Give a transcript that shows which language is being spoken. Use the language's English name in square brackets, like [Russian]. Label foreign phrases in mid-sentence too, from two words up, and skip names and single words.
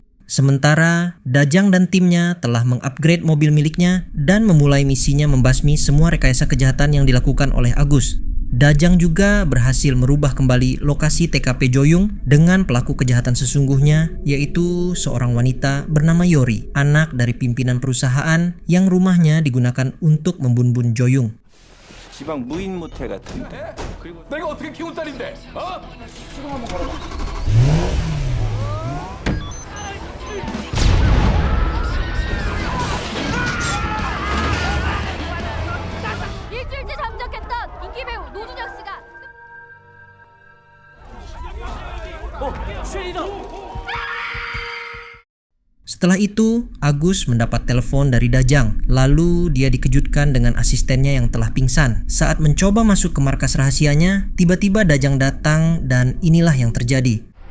[Indonesian] Sementara, Dajang dan timnya telah mengupgrade mobil miliknya dan memulai misinya membasmi semua rekayasa kejahatan yang dilakukan oleh Agus. Dajang juga berhasil merubah kembali lokasi TKP Joyung dengan pelaku kejahatan sesungguhnya, yaitu seorang wanita bernama Yori, anak dari pimpinan perusahaan yang rumahnya digunakan untuk membunbun Joyung. [Korean] 지방 무인 모텔 같은데. 그리고 내가 어떻게 키운 딸인데? 어? 지금 한번 걸어봐. 일주일째 잠적했던 인기 배우 노준혁 씨가 [Indonesian] Setelah itu, Agus mendapat telepon dari Dajang. Lalu dia dikejutkan dengan asistennya yang telah pingsan. Saat mencoba masuk ke markas rahasianya, tiba-tiba Dajang datang dan inilah yang terjadi.